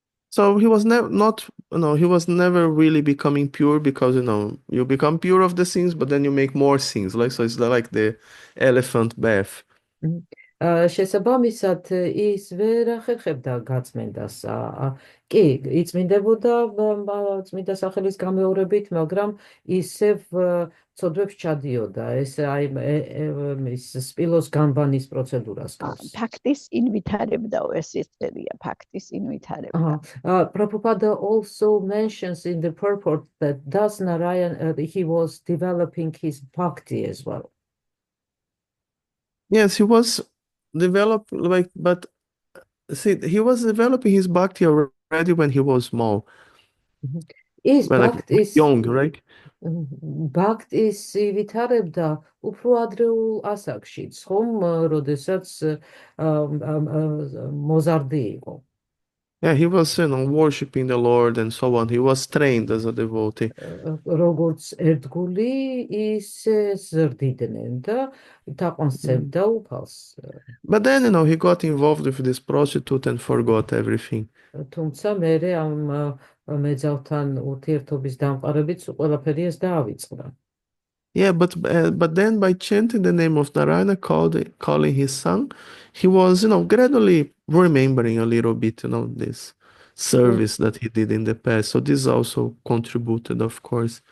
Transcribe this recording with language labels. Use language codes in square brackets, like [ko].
[en] So he was he was never really becoming pure because you become pure of the sins, but then you make more sins. So it's like the elephant bath. [ka] შესაბამისად ის ვერ ახერხებდა გაწმენდას. კი, იწმინდებოდა წმინდა სახელის გამეორებით, მაგრამ ისევ ცოდვებს ჩადიოდა. ეს აი ის სპილოს განბანის პროცედურას გავს. ფაქტის ინვითარებდაო, ეს იწერია, ფაქტის ინვითარებდა. [en] Prabhupada also mentions in the purport that thus Narayan he was developing his bhakti as well. Yes, he was developing he was developing his bhakti already when he was small. Is bhakti young, right? [ka] Bhakti ვითარებდა უფრო ადრეულ ასაკშიც, ხომ, როდესაც მოზარდი იყო. [en] Yeah, he was worshiping the Lord and so on. He was trained as a devotee. [ka] როგორც ერთგული ისე ზრდიდნენ და თაყვანსცემდა უფალს. [en] But then, he got involved with this prostitute and forgot everything. [ka] თუმცა მერე ამ მეძავთან ურთიერთობის დამყარებით ყველაფერი ეს დაავიწყდა. [en] Yeah, but then by chanting the name of Narayana, calling his son, he was, gradually remembering a little bit, this service that he did in the past. So this also contributed, of course.